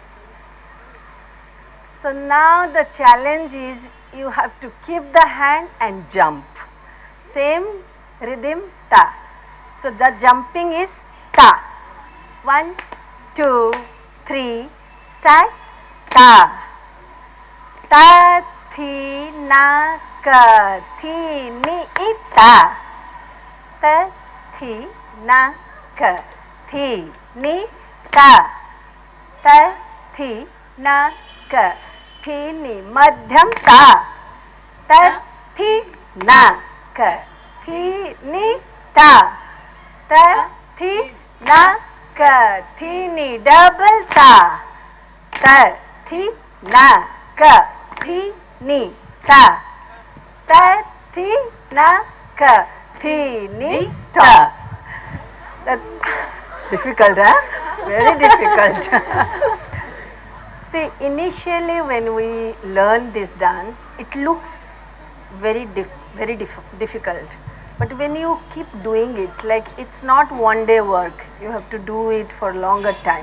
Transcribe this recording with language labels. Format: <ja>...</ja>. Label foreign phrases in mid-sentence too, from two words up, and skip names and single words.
<en>So now the challenge is you have to keep the hand and jump. Same rhythm, ta. So the jumping is ta. 1, 2, 3, start. Ta. Ta, thi, na, ka, thi, ni, i, ta. ta, thi, na, ka, thi, ni, ta, ta, thi, na, ka, thi, ni, madhyam ta, ta, thi, na, ka, thi, ni, ta, ta, thi, na, ka, thi, ni, double ta, ta, thi, na, ka, thi, ni, ta, ta, thi, na, ka, thi, ni, stop. That's difficult, huh? Very difficult. See, initially when we learn this dance, it looks very difficult. But when you keep doing it, like it's not one day work, you have to do it for longer time.</en>